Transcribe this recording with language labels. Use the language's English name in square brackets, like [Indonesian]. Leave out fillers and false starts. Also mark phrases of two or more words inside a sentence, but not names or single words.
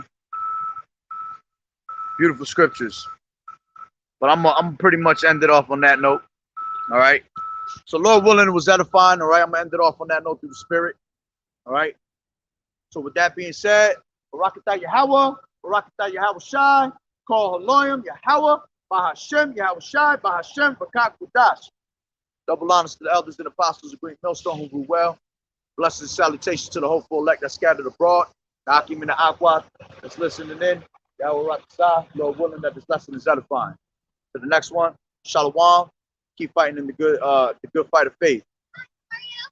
[English] Beautiful scriptures. But I'm pretty much ended off on that note. All right. So Lord willing, it was edifying. All right. I'm gonna end it off on that note through the spirit. All right. So with that being said, [Hebrew] ברכתה יהוה, ברכתה יהוה שי, כל האלהים, יהוה, בהשם, יהוה שי, בהשם, רוח הקודש. [English] Double honors to the elders and apostles of Great Millstone who grew well. Blessings and salutations to the hopeful elect that scattered abroad. The Hakim and the Aqua that's listening in. [Hebrew] יהוה רצה, [English] Lord willing that this lesson is edifying. To the next one, Shalom. Keep fighting in the good fight of faith.